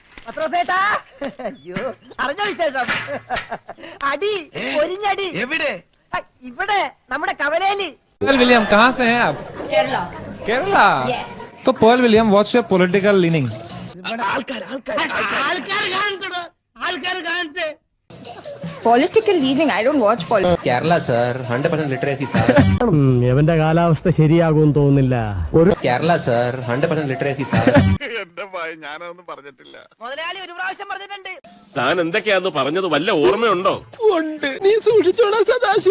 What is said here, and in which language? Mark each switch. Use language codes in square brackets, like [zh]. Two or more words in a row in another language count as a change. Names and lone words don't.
[ml] അയ്യോ അറിഞ്ഞ വിശേഷം. അടി ഒരിഞ്ഞടി എവിടെ? ഇവിടെ നമ്മുടെ കവലയില്. [hi] पर्ल विलियम कहाँ से हैं आप? केरला। केरला? तो पर्ल विलियम [en] what's your political leaning? Political leaning, I don't watch politics. [ml] കേരള സർ 100% ലിറ്ററസി സാർ. എവന്റെ കാലാവസ്ഥ ശരിയാകുമെന്ന് തോന്നുന്നില്ല. കേരള സർ 100% ലിറ്ററസി സാർ. എന്റെ ഭയ ഞാനൊന്നും പറഞ്ഞിട്ടില്ല. മുതലാളി ഒരു പ്രാവശ്യം പറഞ്ഞിട്ടുണ്ട്. താൻ എന്തൊക്കെയാന്ന് പറഞ്ഞത് വല്ല ഓർമ്മയുണ്ടോ? ഉണ്ട്. നീ സൂക്ഷിച്ചോടാ സദാശിവ.